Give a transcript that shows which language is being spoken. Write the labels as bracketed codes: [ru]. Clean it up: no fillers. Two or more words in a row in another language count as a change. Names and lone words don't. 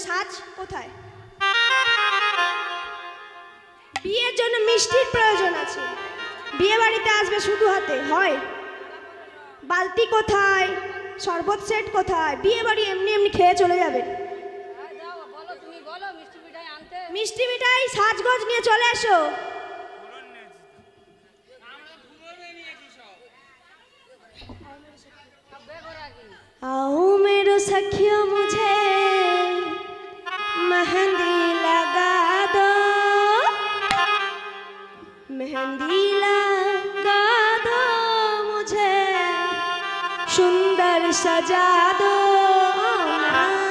[bn] সাজ কোথায়? বিয়ের জন্য মিষ্টির প্রয়োজন আছে। বিয়ে বাড়িতে আসবে শুধু হাতে হয়? বালতি কোথায়? শরবত সেট কোথায়? বিয়ে বাড়ি এমনি এমনি খেয়ে চলে যাবেন। মিষ্টি মিঠাই সাজগোজ নিয়ে চলে এসো। [hi] आओ मेरो सखियों मुझे मेहंदी लगा दो, मेहंदी लगा दो मुझे, सुंदर सजा दो ना,